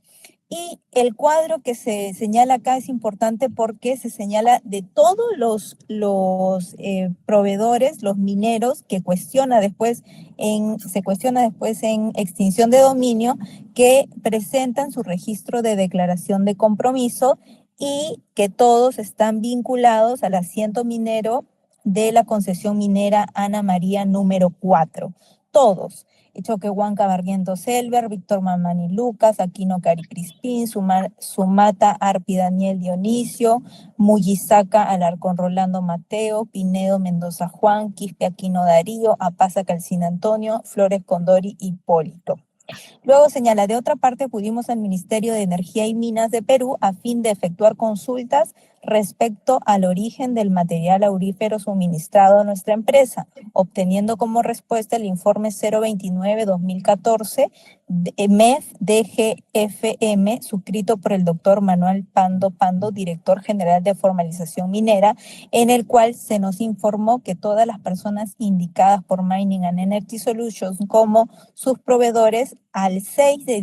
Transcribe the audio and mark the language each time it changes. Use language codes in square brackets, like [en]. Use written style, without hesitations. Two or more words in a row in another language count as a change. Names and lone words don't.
[es] Y el cuadro que se señala acá es importante porque se señala de todos los proveedores, los mineros, que se cuestiona después en extinción de dominio, que presentan su registro de declaración de compromiso y que todos están vinculados al asiento minero de la concesión minera Ana María número 4. Todos. Choquehuanca Barrientos Selver, Víctor Mamani Lucas, Aquino Cari Crispín, Sumata Arpi Daniel Dionisio, Muyisaca Alarcón Rolando Mateo, Pinedo Mendoza Juan, Quispe Aquino Darío, Apaza Calcina Antonio, Flores Condori Hipólito. Luego señala, de otra parte acudimos al Ministerio de Energía y Minas de Perú a fin de efectuar consultas respecto al origen del material aurífero suministrado a nuestra empresa, obteniendo como respuesta el informe 029-2014 MEF DGFM, suscrito por el doctor Manuel Pando, director general de formalización minera, en el cual se nos informó que todas las personas indicadas por Mining and Energy Solutions como sus proveedores al 6 de